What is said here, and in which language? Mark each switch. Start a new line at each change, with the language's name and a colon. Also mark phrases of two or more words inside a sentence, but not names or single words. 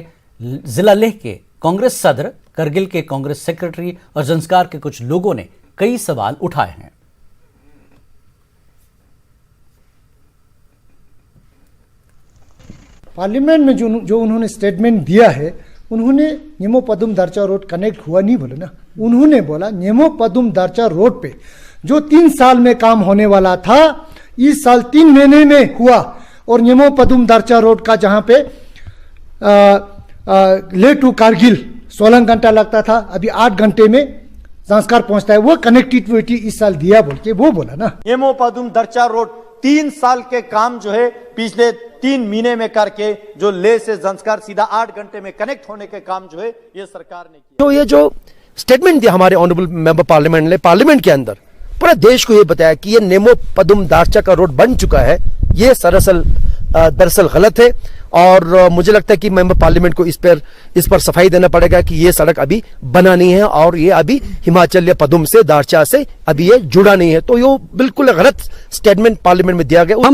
Urdu: ضلع لیہ کے کانگریس صدر, کرگل کے کانگریس سیکرٹری اور زنسکار کے کچھ لوگوں نے کئی سوال اٹھائے ہیں. پارلیمنٹ میں جو انہوں نے سٹیٹمنٹ دیا ہے, انہوں نے نیمو پدم درچا روڈ کنیکٹ ہوا نہیں بولا نا. انہوں نے بولا نیمو پدم درچا روڈ پہ جو 3 سال میں کام ہونے والا تھا اس سال 3 مہینے میں ہوا. اور نیمو پدم درچا روڈ کا جہاں پہ لے ٹو کارگل 16 گھنٹہ لگتا تھا, ابھی 8 گھنٹے میں زنسکار پہنچتا ہے. وہ کنیکٹیوٹی اس سال دیا بول کے وہ بولا نا. نیمو پدم درچا روڈ 3 سال کے کام جو ہے پچھلے 3 مہینے میں کر کے جو لے سے زنسکار سیدھا 8 گھنٹے میں کنیکٹ ہونے کے کام جو ہے یہ سرکار نے کیا. تو یہ جو سٹیٹمنٹ دیا ہمارے
English: honourable member parliament
Urdu: نے پارلیمنٹ کے اندر پورے دیش کو یہ بتایا کہ یہ نیمو پدم دارچا کا روڈ بن چکا ہے, یہ دراصل غلط ہے. اور مجھے لگتا ہے کہ
English: member parliament
Urdu: کو اس پر صفائی دینا پڑے گا کہ یہ سڑک ابھی بنا نہیں ہے اور یہ ابھی ہماچل یا پدم سے دارچا سے ابھی یہ جڑا نہیں ہے. تو یہ بالکل غلط سٹیٹمنٹ پارلیمنٹ میں دیا گیا.